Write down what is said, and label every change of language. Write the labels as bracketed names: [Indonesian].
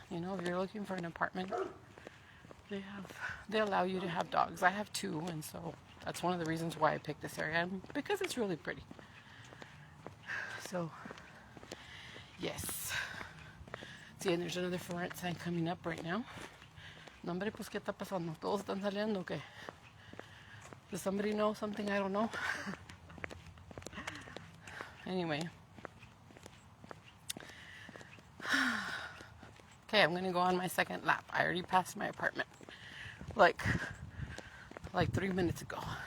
[English] You know, if you're looking for an apartment, they allow you to have dogs. I have 2, and so that's one of the reasons why I picked this area, because it's really pretty. So, yes. See, and there's another for rent sign coming up right now. [Spanish] No, hombre, pues, ¿qué está pasando? ¿Todos están saliendo o qué? [English] Does somebody know something I don't know? Anyway. Okay, I'm gonna go on my second lap. I already passed my apartment. Like 3 minutes ago.